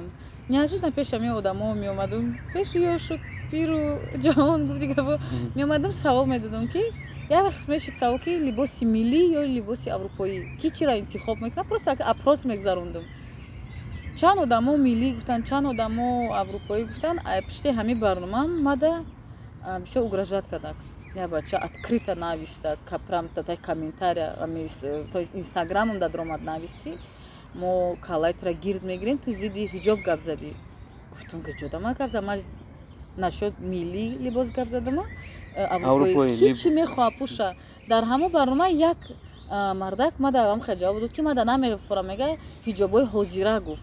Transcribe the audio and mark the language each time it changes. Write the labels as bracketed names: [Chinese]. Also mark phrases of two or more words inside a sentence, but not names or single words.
[Tajik] неожиданно пешам ё одамо меомадам, пеши ёшу пиру ҷавон гуфти гапо меомадам, савол медодам ки як вақт мешид савол ки либоси миллӣ ё либоси аврупоӣ, ки чиро интихоб мекунад. [Russian] просто апрос [Tajik] мегзарондам. чанд одамо миллӣ гуфтанд, чанд одамо аврупоӣ гуфтанд. пишти ҳамин барнома мада бисёр угрожат кардак. Я бача открыто нависта, прям тай комментария, [Russian] то есть [Tajik] инстаграмом да дромад навист ки мо калайтра гирд мегирем, ту зидди ҳиҷоб гап задӣ. гуфтам ки ҷодама гап задам, аз нашуд миллӣ либос гап задама, аврупоӣ ки чӣ мехоҳа пуша. дар ҳамон барнома як мардак мада ҳамха ҷавоб дод ки мада намефора, мега ҳиҷобҳои ҳозира гуфт.